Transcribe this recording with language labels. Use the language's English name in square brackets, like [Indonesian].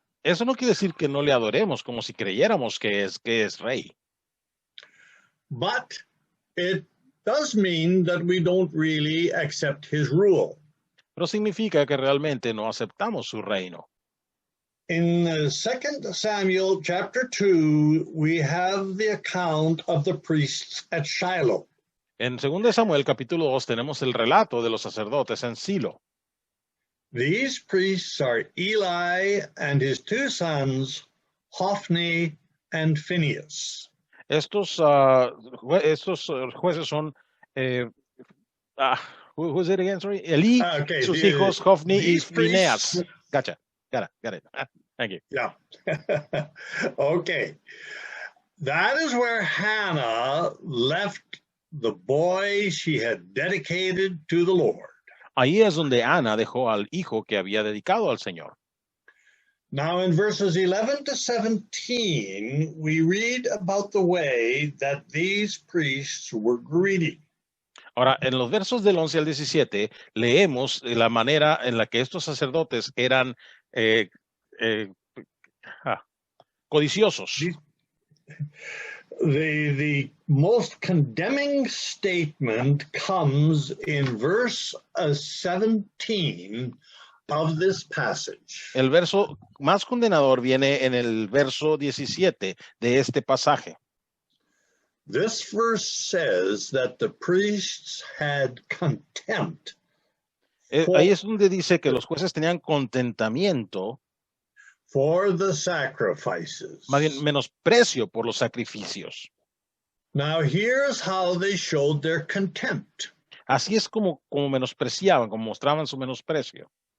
[Spanish] Eso no quiere decir que no le adoremos como si creyéramos que es rey. [English] But it does mean that we don't really accept his rule. [Spanish] Pero significa que realmente no aceptamos su reino. [English] In 2 Samuel chapter 2, we have the account of the priests at Shiloh. [Spanish] En 2 Samuel capítulo 2 tenemos el relato de los sacerdotes en Silo. [English] These priests are Eli and his two sons, Hophni and Phinehas. [Spanish] Estos jueces son, [English] who is it again? Sorry, Eli, Okay, [Spanish] sus hijos Hophni y [English] these [Spanish] Phineas. [English] priests- Gotcha. Got it. Thank you. Yeah. Okay. That is where Hannah left the boy she had dedicated to the Lord. [Spanish] Ahí es donde Ana dejó al hijo que había dedicado al Señor. [English] Now, in verses 11 to 17, we read about the way that these priests were greedy. [Spanish] Ahora, en los versos del 11 al 17, leemos la manera en la que estos sacerdotes eran codiciosos. [English] The most condemning statement comes in verse 17 of this passage. [Spanish] El verso más condenador viene en el verso 17 de este pasaje. [English] This verse says that the priests had contempt [Spanish] Ahí es donde dice que los jueces tenían contentamiento, [English] for the sacrifices. [Spanish] más bien menosprecio por los sacrificios. [English] Now, here's how they showed their contempt. [Spanish] Así es como menospreciaban, como mostraban su menosprecio.